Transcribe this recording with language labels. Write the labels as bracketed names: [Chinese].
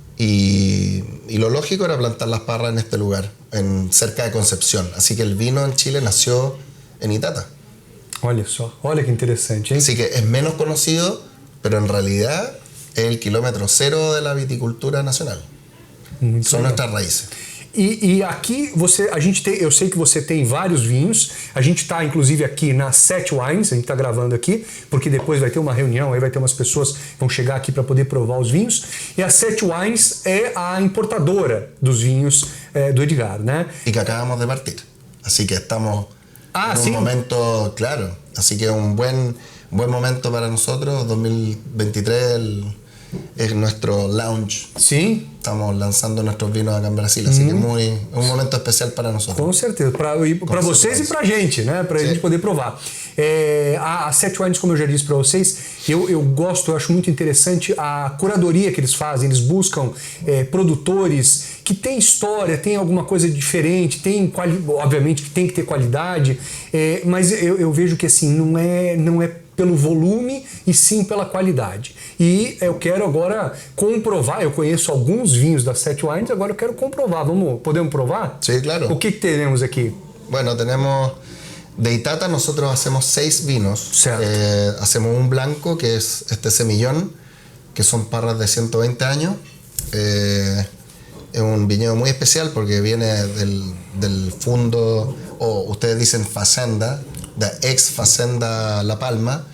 [Spanish] Y lo lógico era plantar las parras en este lugar, cerca de Concepción. Así que el vino en Chile nació en Itata. [Portuguese] Olha só, olha que interessante, hein? [Spanish] Así que es menos conocido, pero en realidad es el kilómetro cero de la viticultura nacional. São nuestras raíces. [Portuguese] E aqui eu sei que você tem vários vinhos. A gente está inclusive aqui na Set Wines, a gente está gravando aqui, porque depois vai ter uma reunião, aí vai ter umas pessoas que vão chegar aqui para poder provar os vinhos. E a Set Wines é a importadora dos vinhos do Edgar, né? [Spanish] Y que acabamos de partir. Así que estamos en un momento, claro. Así que un buen momento para nosotros. 2023 es nuestro launch. Sí. Estamos lanzando nuestros vinos acá en Brasil, así que es un momento especial para nosotros. [Portuguese] Com certeza, para vocês e para a gente, né? Para a gente poder provar. A Set Wines, como eu já disse para vocês, eu acho muito interessante a curadoria que eles fazem. Eles buscam produtores que têm história, têm alguma coisa diferente, obviamente que tem que ter qualidade, mas eu vejo que assim, não é pelo volume e sim pela qualidade. E eu quero agora comprovar, eu conheço alguns vinhos da Set Wines, agora eu quero comprovar. [Spanish] ¿Podemos probar? Sí, claro. O que tenemos aquí? Bueno, tenemos de Itata, nosotros hacemos 6 vinos. Hacemos un blanco, que es este semillón, que son parras de 120 años. Es un viñedo muy especial porque viene del fundo, o ustedes dicen facenda, de ex Facenda La Palma,